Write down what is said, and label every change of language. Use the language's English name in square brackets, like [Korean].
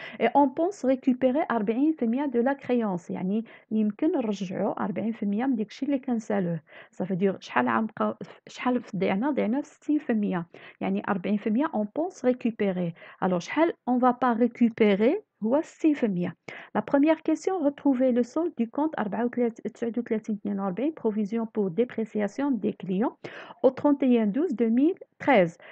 [French] Et on pense récupérer 40% de la créance. [Arabic] يعني يمكن نرجعوا 40% من داك الشيء اللي كنسالوه. [French] Ça veut dire [Arabic] شحال ضيعنا 60%. يعني [French] 40% on pense récupérer. Alors [Arabic] شحال [French] on va pas récupérer [Arabic] هو [French] 6%. La première question, retrouver le solde du compte 39,42 provision pour dépréciation des clients au 31/12/2013.